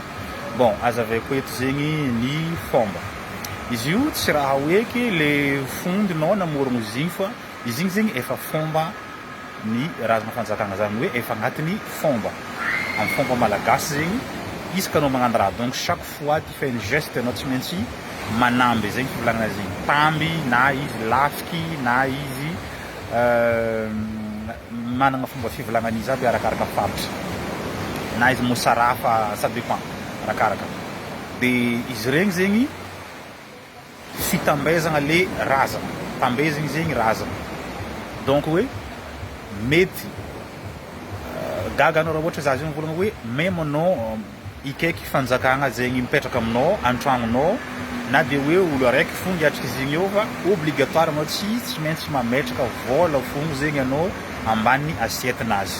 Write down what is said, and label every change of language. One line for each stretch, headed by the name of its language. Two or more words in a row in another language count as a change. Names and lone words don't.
Malagasy: Bon, aza avaiko eto zegny ny fomba. Izy io tsy raha hoe ke le fondinao namorogno izy igny fa izy igny zegny efa fomba ny razana fanjakagna, zany hoe efa agnatin'ny fomba. Amin'ny fomba malagasy zegny isaka anao magnano raha,
French: donc chaque fois ty fais une geste
Malagasy: anao tsy maintsy manamby zegny fivolagnana zegny, tamby na izy lafiky na izy managna fomba fivolagnana izy aby arakaraka faritra na izy mosarafa,
French: ça dépend arakaraka.
Malagasy: De izy regny zegny fitambezagna le razana, tambezagny zegny razana, donc hoe mety gaga anao raha ohatra za zegny volagna hoe même anao ikaiky fanjakagna zegny mipetraka aminao an-tragnonao na dia hoe olo araiky fogna hiatrika izy igny eo fa obligatoire anao tsy maintsy mametraka vola fogna zegny anao ambany asiettinazy.